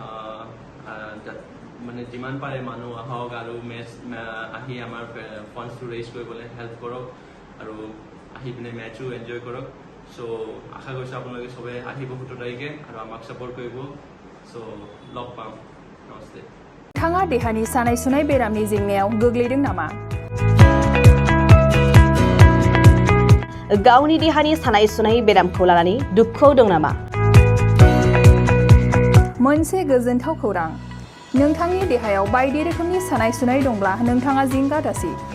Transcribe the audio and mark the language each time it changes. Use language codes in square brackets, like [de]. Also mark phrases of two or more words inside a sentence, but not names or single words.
[as] মানে যিমান পাৰে মানুহ আহক আৰু মেচ আহি আমাৰ ফাণ্ডছটো ৰেইজ কৰিবলৈ হেল্প কৰক আৰু আহি পিনে মেচো এনজয় কৰক চ' আশা কৰিছোঁ আপোনালোকে চবে আহিব 17 তাৰিখে আৰু আমাক ছাপৰ্ট কৰিব চ' লগ পাম নমস্তে [brx] नोंथाङा देहानि सानाय सुनाय बेरामनि जेंनायाव गोग्लैदों नामा गावनि देहानि सानाय सुनाय बेरामखौ लानानै दुखुआव दं नामा मोनसे गोजोनथाव खौरां नोंथांनि देहायाव बायदि रोखोमनि सानाय सुनाय दंब्ला नोंथाङा जिंगा दासि